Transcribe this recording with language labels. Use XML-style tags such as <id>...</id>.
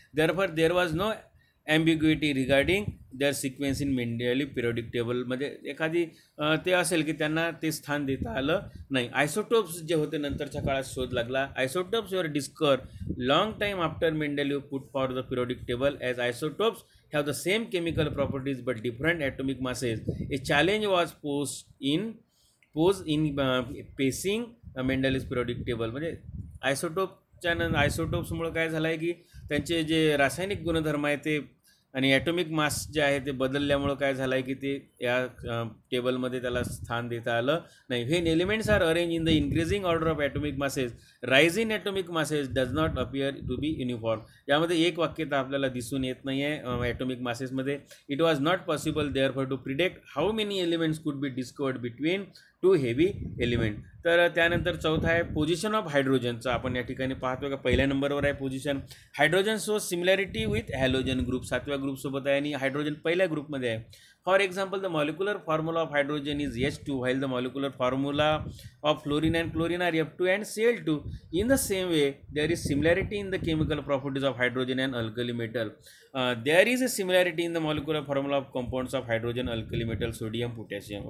<en>Therefore there was no ambiguity regarding their sequence in Mendeleev periodic table.</en> <mr>म्हणजे एखादी ते असेल की त्यांना ते स्थान देता आलं नाही. आयसोटोप्स जे होते नंतरच्या काळात शोध लागला.</mr> <en>Isotopes वर discover long time after Mendeleev put for the periodic table as isotopes have the same chemical properties but different atomic masses. A challenge was posed in pacing Mendeleev's periodic table.</en> <mr>म्हणजे आयसोटोप्समुळे काय झालं आहे की त्यांचे जे रासायनिक गुणधर्म आहे ते आणि ॲटॉमिक मास जे आहे ते बदलल्यामुळं काय झालं आहे की ते या टेबलमध्ये त्याला स्थान देता आलं नाही.</mr> <en>When elements are arrange in the increasing order of atomic masses, rise in atomic masses does not appear to be uniform.</en> <mr>यामध्ये एक वाक्यता आपल्याला दिसून येत नाही आहे atomic मासेसमध्ये.</mr> <en>It was not possible therefore to predict how many elements could be discovered between two heavy element.</en> <mr>तर त्यानंतर चौथा आहे पोझिशन ऑफ हायड्रोजनचं. आपण या ठिकाणी पाहतो का पहिल्या नंबरवर आहे position.</mr> <en>hydrogen so similarity with halogen group,</en> <mr>7व्या ग्रुपसोबत आहे आणि हायड्रोजन पहिल्या ग्रुपमध्ये आहे.</mr> <en>For example the molecular formula of hydrogen is H2 while the molecular formula of fluorine and chlorine are F2 and Cl2. In the same way, there is similarity in the chemical properties of hydrogen and alkali metal. There is a similarity in the molecular formula of compounds of hydrogen, alkali metal, sodium, potassium.</en>